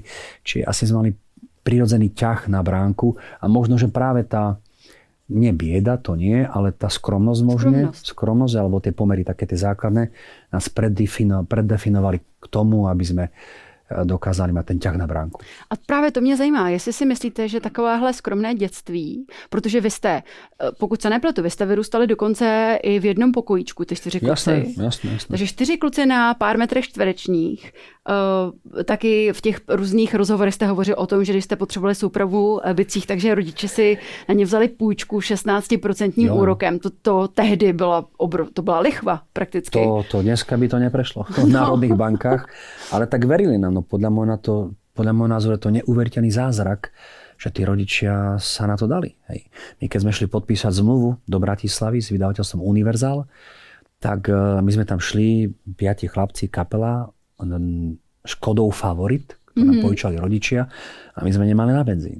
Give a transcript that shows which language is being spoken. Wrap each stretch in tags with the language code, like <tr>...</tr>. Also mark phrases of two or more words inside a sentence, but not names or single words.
<sk>Čiže asi sme mali prirodzený ťah na bránku a možno, že práve tá nie bieda, to nie, ale tá skromnosť možno, skromnosť alebo tie pomery, také tie základné, nás preddefinovali k tomu, aby sme dokázali mít ten ťah na bránku.</sk> <cs>A právě to mě zajímá, jestli si myslíte, že takovéhle skromné dětství, protože vy jste, pokud se nepletu, vy jste vyrůstali dokonce i v jednom pokojíčku, ty 4 kluci.</cs> <sk>Jasné.</sk> <cs>Takže 4 kluci na pár metrech čtverečních. Taky v těch různých rozhovorech jste hovořil o tom, že když jste potřebovali soupravu bicích, takže rodiče si na ně vzali půjčku 16% úrokem. To tehdy byla lichva prakticky.</cs> <sk>To dneska by to neprešlo v národných bankách, ale tak verili nám. No podľa môjho názoru je to neuveriteľný zázrak, že tí rodičia sa na to dali. Hej. My keď sme šli podpísať zmluvu do Bratislavy s vydavateľstvom Univerzál, tak my sme tam šli, 5 chlapci, kapela, Škodou Favorit, ktorú nám požičali rodičia a my sme nemali na benzín.</sk>